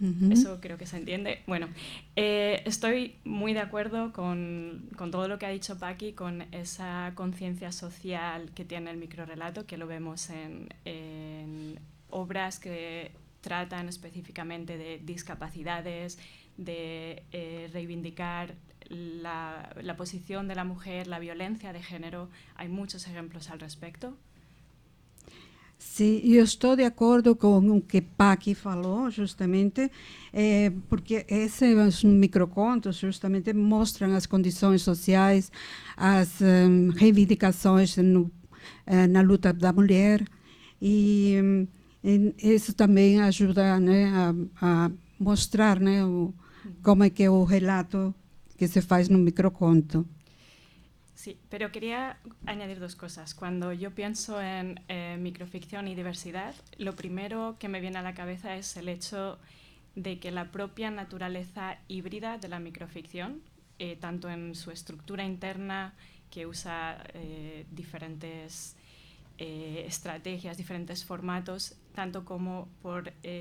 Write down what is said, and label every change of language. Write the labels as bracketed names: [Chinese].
[Spanish] Eso creo que se entiende. Bueno, estoy muy de acuerdo con todo lo que ha dicho Paqui, con esa conciencia social que tiene el microrelato, que lo vemos en obras que tratan específicamente de discapacidades, de reivindicar la posición de la mujer, la violencia de género. Hay muchos ejemplos al respecto. [Portuguese] Sim, eu estou de acordo com o que Paqui falou, justamente, porque esses microcontos justamente mostram as condições sociais, as reivindicações na luta da mulher, e isso também ajuda, né, a mostrar, né, como é que é o relato que se faz no microconto. [Spanish] Sí, pero quería añadir dos cosas. Cuando yo pienso en microficción y diversidad, lo primero que me viene a la cabeza es el hecho de que la propia naturaleza híbrida de la microficción, tanto en su estructura interna, que usa diferentes estrategias, diferentes formatos, tanto como por